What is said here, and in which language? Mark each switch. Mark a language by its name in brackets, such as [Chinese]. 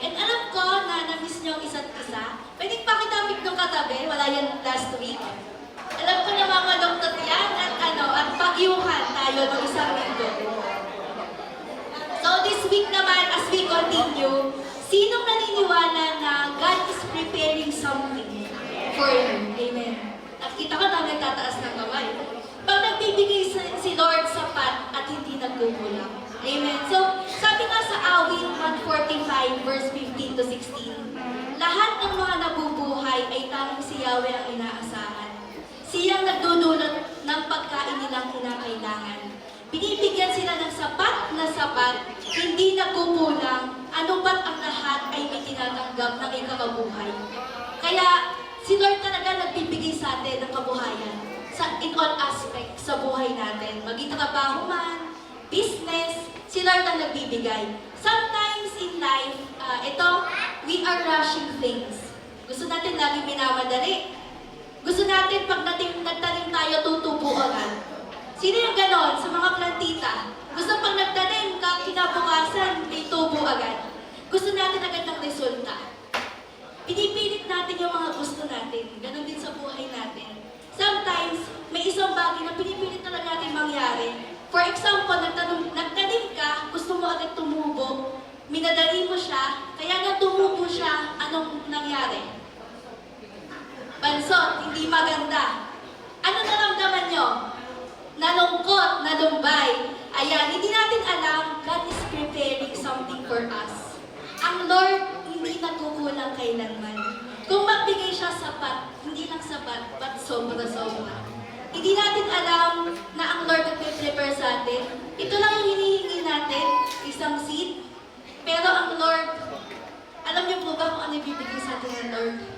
[Filipino] And alam ko na na-miss nyo ang isa't isa. Pwedeng pakitamig ng katabi. Wala yan last week. Alam ko na mamalungkot yan at pagyuhan tayo ng isang linggo. [English] So this week [Filipino] naman, [English] as we continue, [Filipino] sinong naniniwala na [English] God is preparing something for you? [Filipino] Amen. At kita ko na nagtataas ng kamay. Pag nagbibigay si Lord sapat at hindi nagkukulang. Amen. So, sabi nga sa Awit 145 verse 15 to 16, lahat ng mga nabubuhay ay tanging si Yahweh ang inaasahan. Siyang nagdudulot ng pagkain nilang kinakailangan. Binibigyan sila ng sapat na sapat, hindi nagkukulang, ano ba't ang lahat ay may tinatanggap ng ikakabuhay. Kaya, si Lord talaga nagbibigay sa atin ng kabuhayan [English] in all aspects [Filipino] sa buhay natin. Maging trabaho man, business, si Lord ang nagbibigay. [English] Sometimes in life, we are rushing things. [Filipino] Gusto natin lagi minamadali. Gusto natin pag nagtanim tayo, tutubo agad. Sino yung ganon sa mga plantita? Gusto pag nagtanim, kinabukasan, may tubo agad. Gusto natin agad ng resulta. Pinipilit natin yung mga gusto natin. Ganon din sa buhay natin. [English] Sometimes, [Filipino] may isang bagay na pinipilit talaga natin mangyari. [English] For example, [Filipino] nagtanim ka, gusto mo agad tumubo, minadali mo siya, kaya nga tumubo siya, anong nangyari? Bansot, hindi maganda. Ano naramdaman nyo? Nalungkot, nalumbay. Ayan, hindi natin alam, [English] God is preparing something for us. [Filipino] Ang Lord, hindi nagkukulang kailanman. Kung magbigay siya sapat, hindi lang sapat, [English] but [Filipino] sobra-sobra. Hindi natin alam na ang Lord nagpe-prepare sa atin. Ito lang yung hinihingi natin, isang seed. Pero ang Lord, alam niyo po ba kung ano ibibigay sa atin ng Lord?